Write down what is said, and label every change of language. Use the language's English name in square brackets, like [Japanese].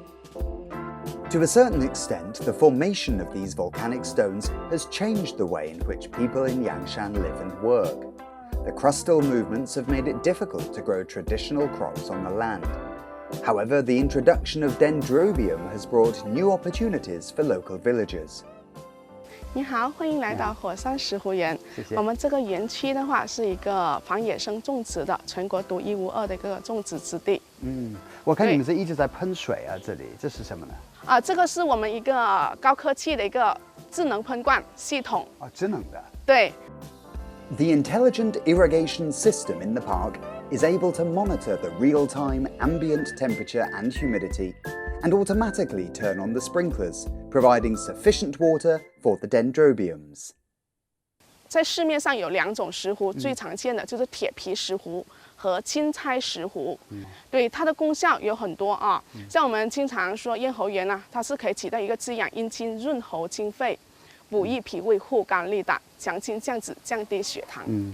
[English] To a certain extent, the formation of these volcanic stones has changed the way in which people in Yangshan live and work. The crustal movements have made it difficult to grow traditional crops on the land. However, the introduction of dendrobium has brought new opportunities for local villagers. [Chinese] 你好，欢迎来到火山石湖园。谢谢。我们这个园区的话，是一个防野生种植的全国独一无二的一个种植之地。我看你们是一直在喷水啊，这里这是什么呢？这个是我们一个高科技的一个智能喷灌系统。智能的。对。 [English] The intelligent irrigation system in the park is able to monitor the real-time ambient temperature and humidity, and automatically turn on the sprinklers, providing sufficient water for the dendrobiums. [Chinese] 在市面上有2种石斛，最常见的就是铁皮石斛和钦差石斛。对，它的功效有很多啊，像我们经常说咽喉炎啊，它是可以起到一个滋养阴茎、润喉清肺、补益脾胃、护肝利胆、强筋降脂、降低血糖。